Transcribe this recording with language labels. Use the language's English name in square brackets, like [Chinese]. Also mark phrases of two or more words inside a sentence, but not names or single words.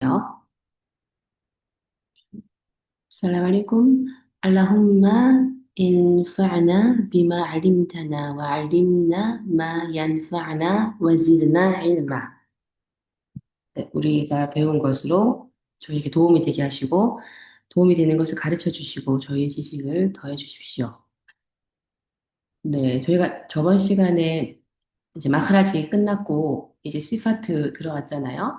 [Arabic] السلام عليكم. اللهم انفعنا بما علمتنا وعلمنا ما ينفعنا وزدنا علما. [Korean] 네, 우리가 배운 것으로 저희에게 도움이 되게 하시고 도움이 되는 것을 가르쳐 주시고 저희의 지식을 더해 주십시오. 네, 저희가 저번 시간에 이제 마크라지 끝났고 이제 시파트 들어갔잖아요.